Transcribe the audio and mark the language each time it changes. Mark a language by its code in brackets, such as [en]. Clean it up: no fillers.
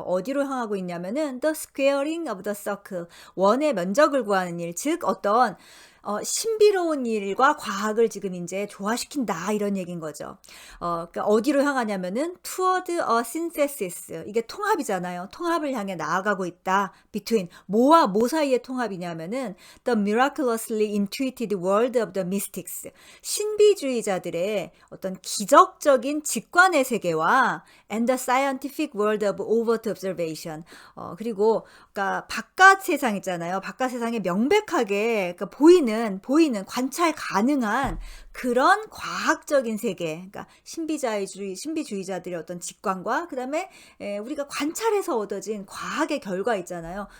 [ko] 어디로 향하고 있냐면은 [en] the squaring of the circle, [ko] 원의 면적을 구하는 일, 즉 어떤 신비로운 일과 과학을 지금 이제 조화시킨다, 이런 얘기인 거죠. 그러니까 어디로 향하냐면은 [en] toward a synthesis, [ko] 이게 통합이잖아요. 통합을 향해 나아가고 있다. [en] between, [ko] 뭐와 뭐 사이의 통합이냐면은 [en] the miraculously intuited world of the mystics, [ko] 신비주의자들의 어떤 기적적인 직관의 세계와 [en] and the scientific world of overt observation, [ko] 그리고 그러니까 바깥 세상 있잖아요. 바깥 세상에 명백하게 그러니까 보이는 관찰 가능한 그런 과학적인 세계, 그러니까 신비주의자들의 어떤 직관과 그다음에 우리가 관찰해서 얻어진 과학의 결과 있잖아요.